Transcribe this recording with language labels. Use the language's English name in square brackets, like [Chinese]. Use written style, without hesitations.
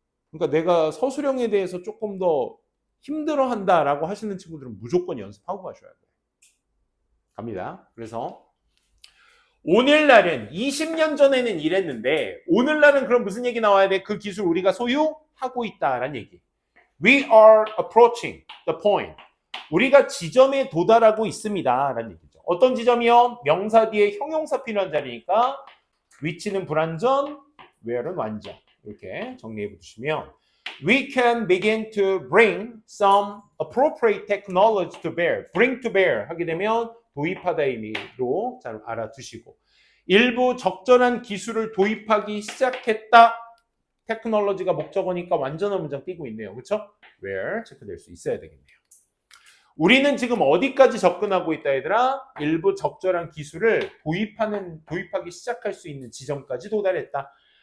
[Korean] 그러니까 내가 서술형에 대해서 조금 더 힘들어한다라고 하시는 친구들은 무조건 연습하고 가셔야 돼요. 갑니다. 그래서 오늘날은 20년 전에는 이랬는데 오늘날은 그럼 무슨 얘기 나와야 돼? 그 기술 우리가 소유하고 있다라는 얘기. [English] We are approaching the point. [Korean] 우리가 지점에 도달하고 있습니다. 라는 얘기죠. 어떤 지점이요? 명사 뒤에 형용사 필요한 자리니까 위치는 불완전, where는 완전. 이렇게 정리해 보시면 [English] We can begin to bring some appropriate technology to bear. [Korean] bring to bear 하게 되면 도입하다 의미로 잘 알아두시고 일부 적절한 기술을 도입하기 시작했다. 테크놀로지가 목적어니까 완전한 문장 띄고 있네요. 그렇죠? where 체크될 수 있어야 되겠네요. 우리는 지금 어디까지 접근하고 있다 얘들아? 일부 적절한 기술을 도입하기 시작할 수 있는 지점까지 도달했다.